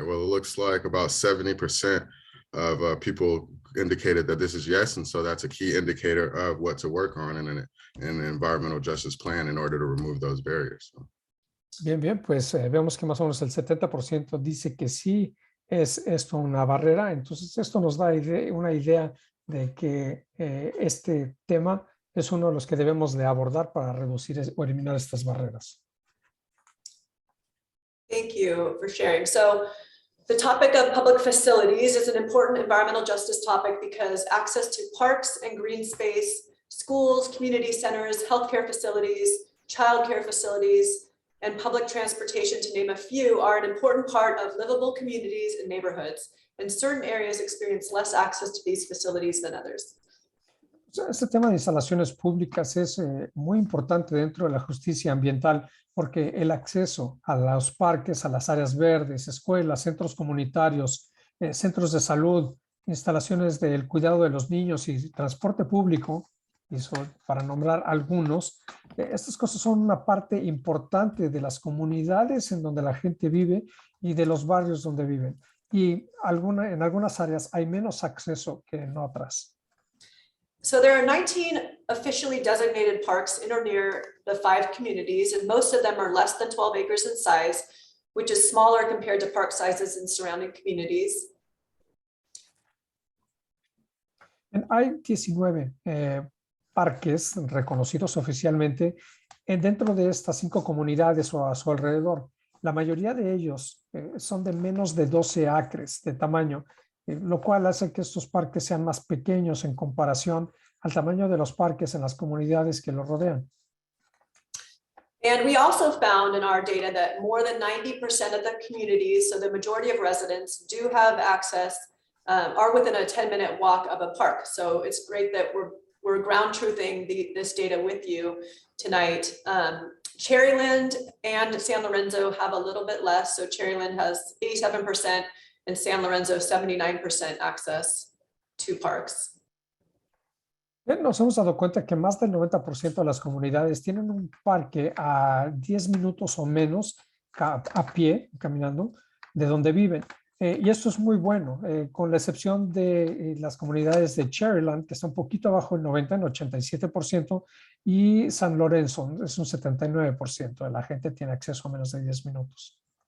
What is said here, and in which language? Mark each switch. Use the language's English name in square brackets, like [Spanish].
[English] Well, it looks like about 70% of people indicated that this is yes, and so that's a key indicator of what to work on in an environmental justice plan in order to remove those barriers. So. [Spanish] Bien, pues vemos que más o menos el 70% dice que sí es esto una barrera, entonces esto nos da una idea de que este tema es uno de los que debemos de abordar para reducir o eliminar estas barreras. [English] Thank you for sharing. So the topic of public facilities is an important environmental justice topic because access to parks and green space, schools, community centers, healthcare facilities, childcare facilities, and public transportation, to name a few, are an important part of livable communities and neighborhoods, and certain areas experience less access to these facilities than others. [Spanish] Este tema de instalaciones públicas es muy importante dentro de la justicia ambiental porque el acceso a los parques, a las áreas verdes, escuelas, centros comunitarios, centros de salud, instalaciones del cuidado de los niños y transporte público, y para nombrar algunos, estas cosas son una parte importante de las comunidades en donde la gente vive y de los barrios donde viven. Y en algunas áreas hay menos acceso que en otras. [English] So there are 19 officially designated parks in or near the 5 communities, and most of them are less than 12 acres in size, which is smaller compared to park sizes in surrounding communities. [Spanish] Hay 19 parques reconocidos oficialmente dentro de estas 5 comunidades o a su alrededor. La mayoría de ellos son de menos de 12 acres de tamaño, lo cual hace que estos parques sean más pequeños en comparación al tamaño de los parques en las comunidades que los rodean. [English] And we also found in our data that more than 90% of the communities, so the majority of residents, do have access, are within a 10-minute walk of a park. So it's great that we're ground truthing this data with you tonight. Cherryland and San Lorenzo have a little bit less. So Cherryland has 87% and San Lorenzo 79% access to parks. [Spanish] Nos hemos dado cuenta que más del 90% de las comunidades tienen un parque a 10 minutos o menos a pie, caminando, de donde viven. Y esto es muy bueno, con la excepción de las comunidades de Cherryland, que está un poquito abajo del 90, en 87%, y San Lorenzo es un 79% de la gente tiene acceso a menos de 10 minutos.